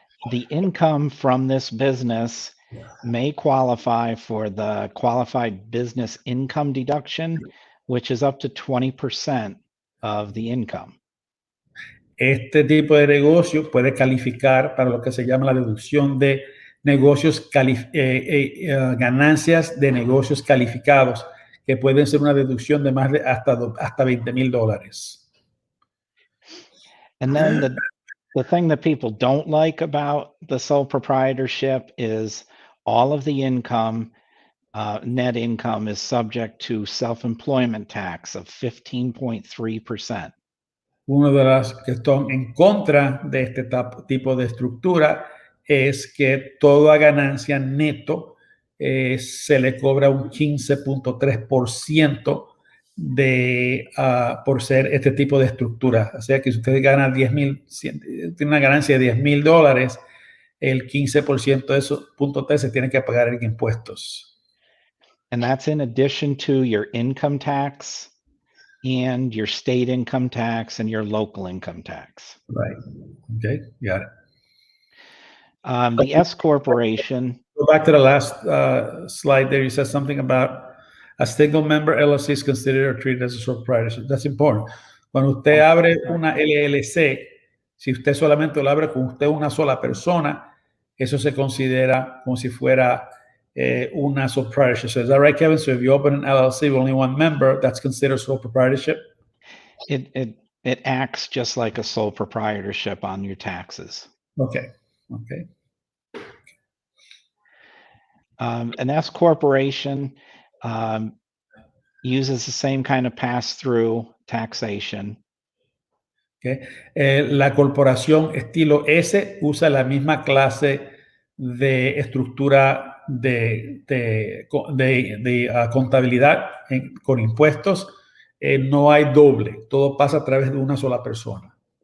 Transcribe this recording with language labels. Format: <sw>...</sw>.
<en>The income from this business may qualify for the qualified business income deduction, which is up to 20% of the income.</en> <es>Este tipo de negocio puede calificar para lo que se llama la deducción de negocios, ganancias de negocios calificados, que pueden ser una deducción de más de hasta $20,000.</es> <en>And then the thing that people don't like about the sole proprietorship is all of the income, net income, is subject to self-employment tax of 15.3%.</en> <es>Una de las que están en contra de este tipo de estructura es que toda ganancia neto se le cobra un 15.3% por ser este tipo de estructura. O sea que si usted gana 10,000, tiene una ganancia de $10,000, el 15% de esos .3 se tiene que pagar en impuestos.</es> <en>And that's in addition to your income tax and your state income tax and your local income tax. Right. Okay, got it. The S corporation. Go back to the last slide there. You said something about a single member LLC is considered or treated as a sole proprietorship. That's important.</en> <es>Cuando usted abre una LLC, si usted solamente lo abre con usted una sola persona, eso se considera como si fuera una sole proprietorship.</es> <en>So is that right, Kevin? So if you open an LLC with only one member, that's considered sole proprietorship? It acts just like a sole proprietorship on your taxes. Okay. Okay. An S corporation uses the same kind of pass-through taxation. Okay.</en> <es>La corporación estilo S usa la misma clase de estructura de contabilidad con impuestos. No hay doble, todo pasa a través de una sola persona.</es>